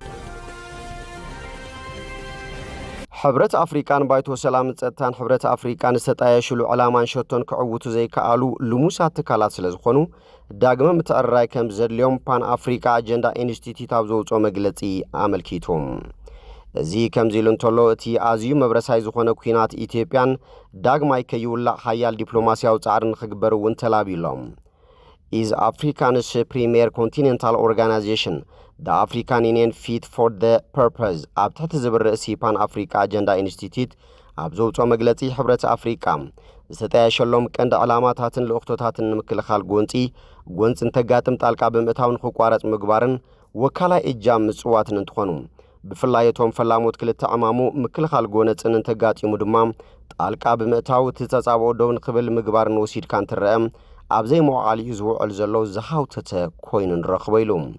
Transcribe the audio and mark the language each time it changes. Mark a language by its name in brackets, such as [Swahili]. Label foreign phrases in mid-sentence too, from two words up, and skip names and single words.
[Tigrinya] ሕብረት ኣፍሪካን ባይቶ ሰላምን ጸጥታን ሕብረት ኣፍሪካን ዝተጣየሽሉ ዕላማን ሸቶን ክዕውቱ ዘይከኣሉ ልሙሳት ትካላት ስለ ዝኾኑ ዳግመ ምትዕርራይ ከም ዘድልዮም ፓን አፍሪካ አጀንዳ ኢንስቲትዩት ኣብ ዘውፅኦ መግለጺ ኣመልኪቶም እዚ ከምዚ ኢሉ እንተሎ እቲ ኣዝዩ መብረሳይ ዝኾነ ኩናት ኢትዮጵያን ዳግማይ ከይውላዕ ሓያል ዲፕሎማስያዊ ጻዕሪ ንኽግበር እውን ተላቢሎም [English] is Africa's premier continental organization, the African Union Fit for the Purpose, [Tigrinya] ኣብ ትሕቲ ዝብል ርእሲ ፓን አፍሪካ አጀንዳ ኢንስቲትዩት ኣብ ዘውፅኦ መግለጺ ሕብረት አፍሪካ ዝተጠያሸሎም ቀንዲ ዕላማታትን ልእኽቶታትን ንምክልኻል ጎንፂ እንተጋጥም ጣልቃ ብምእታውን ክቋረጽ ምግባርን ወካላይ እጃም ምጽዋትን እንትኾኑ ብፍላይ እቶም ፈላሞት ክልተ ዕማሙ ምክልኻል ጎነፅን እንተጋጢሙ ድማ ጣልቃ ብምእታው ትጸጻብኦ ደው ንኽብል ምግባርን ወሲድካ እንትርአ ኣብዘይ መዋዕሊኡ ዝውዕል ዘሎ ዝሃውተተ ኮይኑ ንረኽቦ ኢሉ